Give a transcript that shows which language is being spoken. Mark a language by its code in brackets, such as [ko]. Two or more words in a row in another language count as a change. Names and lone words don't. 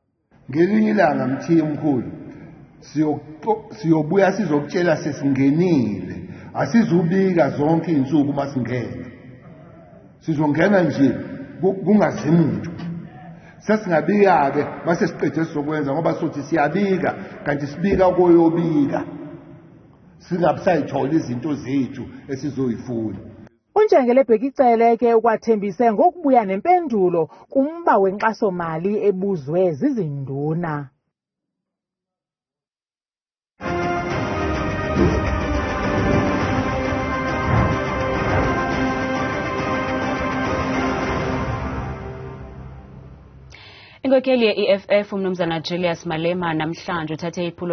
[zu] Ngelinye ilanga mthiya omkhulu siyobuya sizokutshela sesingenile, asizubika zonke izinsuku masingena. Sizongena nje kungazimuntu. Sesingabika-ke mase siqedwe sokwenza ngoba sothi siyabika kanti sibika koyobika singabusayithola izinto zethu esizoyifuna. uNjengele Bhekicele ke ukwathembise ngokubuya nempendulo kumba wenkxasomali ebuzwe zizinduna. Inkokheli ye-I-EFF umnumzana Julius Malema namhlanje uthathe iphulo